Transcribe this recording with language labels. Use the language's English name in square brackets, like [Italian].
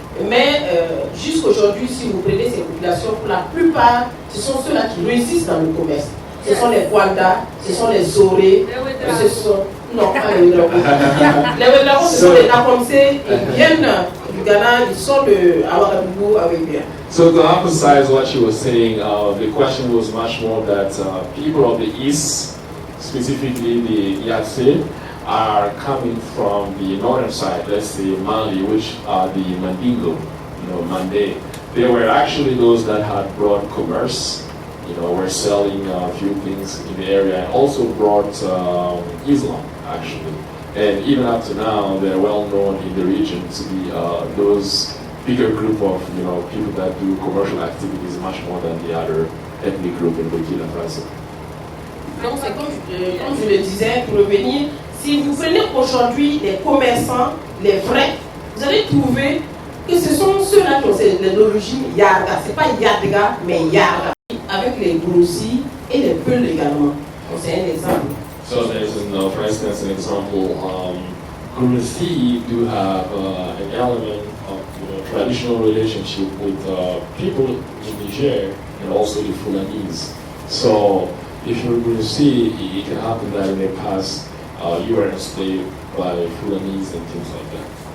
[French] Mais jusqu'aujourd'hui, si vous prenez ces populations, pour la plupart, ce sont ceux-là qui réussissent dans le commerce. Ce sont les Gwanda, ce sont les Zoré, ce sont... Non, pas les Ouédraogo. Les Ouédraogo, ce sont les Nakomsé, ils viennent du Ghana, ils sont de Ouagadougou avec bien. [English] So to emphasize what she was saying, the question was much more that people of the East, specifically the Yassé, are coming from the northern side, let's say Mali, which are the Mandingo, Mande. They were actually those that had brought commerce, were selling a few things in the area, and also brought Islam, actually. And even up to now, they're well known in the region to be those bigger group of people that do commercial activities much more than the other ethnic group in Burkina Faso. [French] Donc c'est comme je le disais, pour revenir, si vous prenez aujourd'hui les commerçants, les vrais, vous allez trouver que ce sont ceux-là qui ont l'origine Yarga. Ce n'est pas Yadga, mais Yarga. Avec les Gourossi et les Peuls également. Donc c'est un exemple. [English] So there's, for instance, an example, Gurasi do have an element of traditional relationship with people in Niger and also the Fulanese. So if you're Gurasi, it can happen that in the past you were enslaved by Fulanese and things like that.